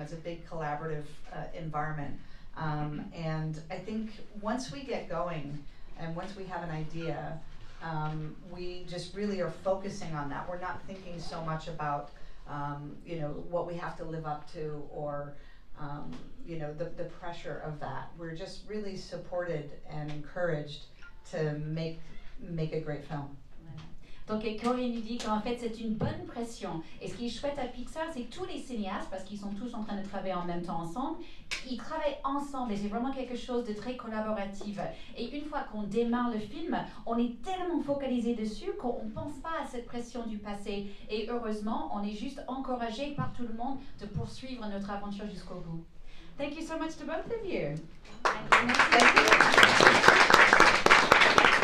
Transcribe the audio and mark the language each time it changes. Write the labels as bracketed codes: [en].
[en] It's a big collaborative environment. And I think once we get going and once we have an idea, we just really are focusing on that. We're not thinking so much about, what we have to live up to or, the pressure of that. We're just really supported and encouraged to make a great film. [fr] Donc Corinne nous dit qu'en fait c'est une bonne pression. Et ce qui est chouette à Pixar, c'est que tous les cinéastes, parce qu'ils sont tous en train de travailler en même temps ensemble, ils travaillent ensemble et c'est vraiment quelque chose de très collaboratif. Et une fois qu'on démarre le film, on est tellement focalisé dessus qu'on ne pense pas à cette pression du passé. Et heureusement, on est juste encouragé par tout le monde de poursuivre notre aventure jusqu'au bout. [en] Thank you so much to both of you. Thank you.